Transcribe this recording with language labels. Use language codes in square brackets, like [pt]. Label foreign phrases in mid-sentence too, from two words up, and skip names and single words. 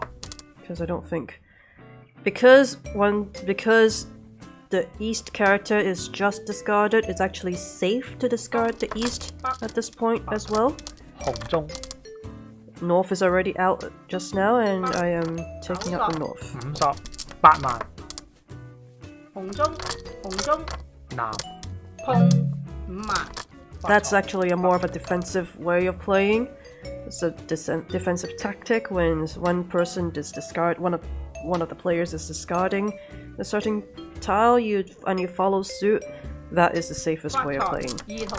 [en] Because I don't think because the east character is just discarded, it's actually safe to discard the east at this point as well. [yue] 紅中 [en] North is already out just now, and I am taking up the North. [yue] 58 萬，紅中南碰5萬， [en] That's actually a more of a defensive way of playing. It's a defensive tactic when one person is one of the players is discarding a certain tile, and you follow suit. That is the safest way of playing [yue] 2同